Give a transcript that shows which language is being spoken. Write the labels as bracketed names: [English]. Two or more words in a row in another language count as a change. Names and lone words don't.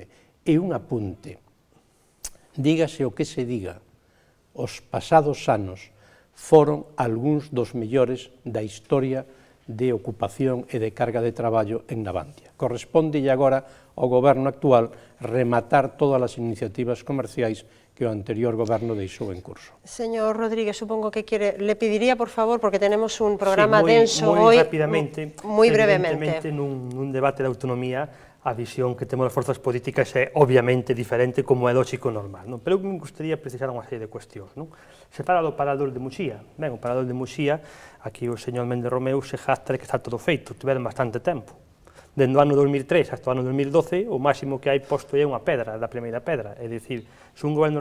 [Galician] E un apunte, dígase o que se diga, os pasados anos foron algúns dos mellores da historia de ocupación e de carga de traballo en Navantia. Corresponde agora ao goberno actual rematar todas as iniciativas comerciais que o anterior goberno deixou en curso. [Spanish] Señor Rodríguez, supongo que le pediría, por favor, porque tenemos un programa denso hoy, muy rápidamente, muy brevemente. Evidentemente, [Galician] nun debate de autonomía, a visión que temos as forzas políticas é obviamente diferente, como é lógico normal, non? Pero eu me gustaría precisar unha serie de cuestións, non? Se fala do parador de Muxía. Ben, o parador de Muxía, aquí o señor Méndez Romeu [Spanish] se jacta [Galician] de que está todo feito, tiveron bastante tempo. Dende o ano 2003 hasta o ano 2012, o máximo que hai posto é unha pedra, da primeira pedra, é dicir, se un goberno